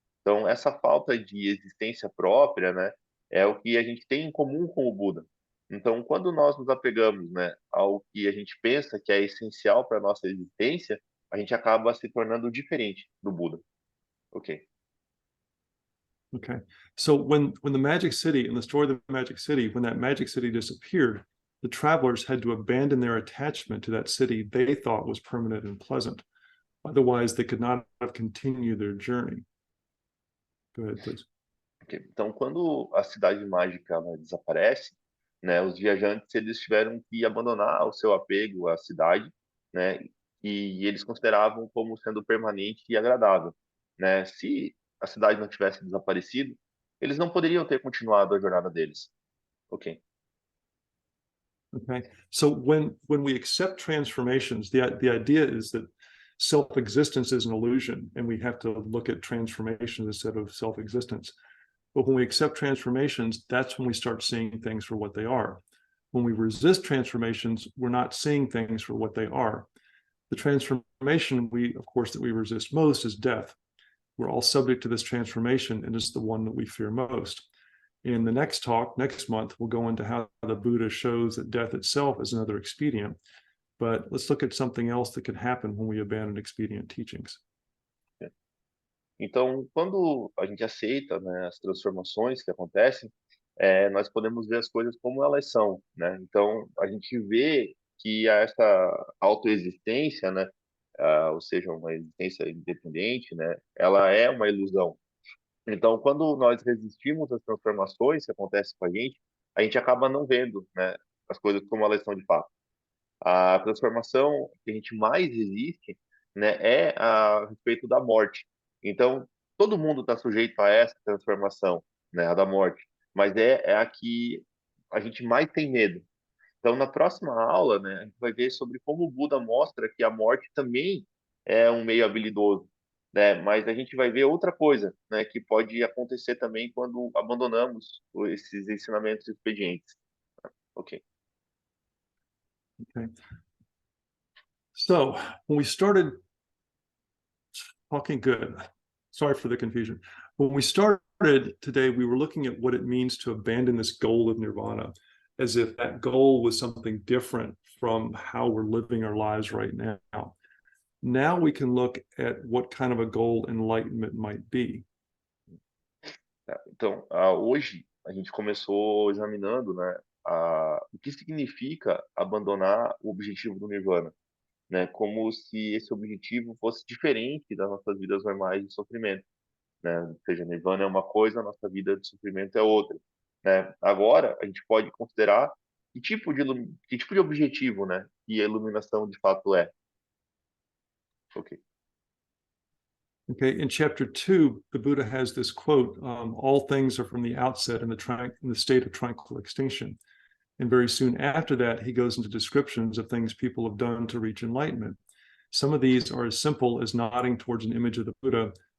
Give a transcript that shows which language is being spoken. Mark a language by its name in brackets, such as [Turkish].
[Portuguese] Então, essa falta de existência própria, né, é o que a gente tem em comum com o Buda. Então, quando nós nos apegamos, né, ao que a gente pensa que é essencial para a nossa existência, a gente acaba se tornando diferente do Buda. Ok. [English] Okay. So when the Magic City, in the story of the Magic City, when that Magic City disappeared, the travelers had to abandon their attachment to that city they thought was permanent and pleasant. Otherwise, they could not have continued their journey. Go ahead, please. [Portuguese] Ok. Então, quando a cidade mágica ela desaparece, né, os viajantes eles tiveram que abandonar o seu apego à cidade, né, e eles consideravam como sendo permanente e agradável, né? Se a cidade não tivesse desaparecido, eles não poderiam ter continuado a jornada deles. Ok. [English] Okay. So when we accept transformations, the idea is that self-existence is an illusion, and we have to look at transformation instead of self-existence. But when we accept transformations, that's when we start seeing things for what they are. When we resist transformations, we're not seeing things for what they are. The transformation of course, that we resist most is death. We're all subject to this transformation, and it's the one that we fear most. In the next talk, next month, we'll go into how the Buddha shows that death itself is another expedient. But let's look at something else that could happen when we abandon expedient teachings. [Portuguese] Então, quando a gente aceita, né, as transformações que acontecem, nós podemos ver as coisas como elas são, né? Então, a gente vê que essa autoexistência, né, ou seja, uma existência independente, né, ela é uma ilusão. Então, quando nós resistimos às transformações que acontecem com a gente acaba não vendo, né, as coisas como elas são de fato. A transformação que a gente mais resiste, né, é a respeito da morte. Então, todo mundo está sujeito a essa transformação, né, a da morte, mas é a que a gente mais tem medo. Então, na próxima aula, né, a gente vai ver sobre como o Buda mostra que a morte também é um meio habilidoso, né, mas a gente vai ver outra coisa, né, que pode acontecer também quando abandonamos esses ensinamentos expedientes. Ok. [English] Okay. So when we started talking good, sorry for the confusion. When we started today, we were looking at what it means to abandon this goal of nirvana, as if that goal was something different from how we're living our lives right now. Now we can look at what kind of a goal enlightenment might be. [Portuguese] Tá? Então, hoje a gente começou examinando, né, o que significa abandonar o objetivo do Nirvana, né, como se esse objetivo fosse diferente das nossas vidas normais de sofrimento, né? Ou seja, Nirvana é uma coisa, a nossa vida de sofrimento é outra, né? Agora a gente pode considerar que tipo de objetivo, né, que a iluminação de fato é. Ok. [English] Okay, in chapter 2, the Buddha has this quote: "All things are from the outset in the state of tranquil extinction." And very soon after that, he goes into descriptions of things people have done to reach enlightenment. Some of these are as simple as nodding towards an image of the Buddha.